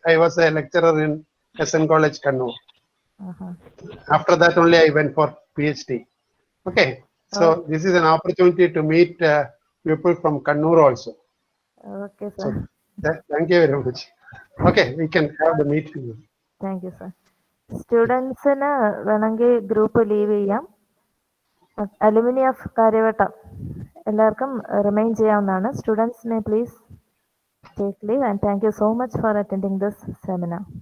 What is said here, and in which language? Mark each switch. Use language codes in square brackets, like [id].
[en] I was a lecturer in SN College, Kannur. After that only I went for PhD. Okay. So this is an opportunity to meet people from Kannur also. Okay, sir. So thank you very much. Okay, we can have the meeting. Thank you, sir. [ml] സ്റ്റുഡൻസിന് വേണമെങ്കിൽ group leave ചെയ്യാം. Alumni of Karyavattom എല്ലാവർക്കും remain ചെയ്യാവുന്നതാണ്. [en] Students may please take leave and thank you so much for attending this seminar.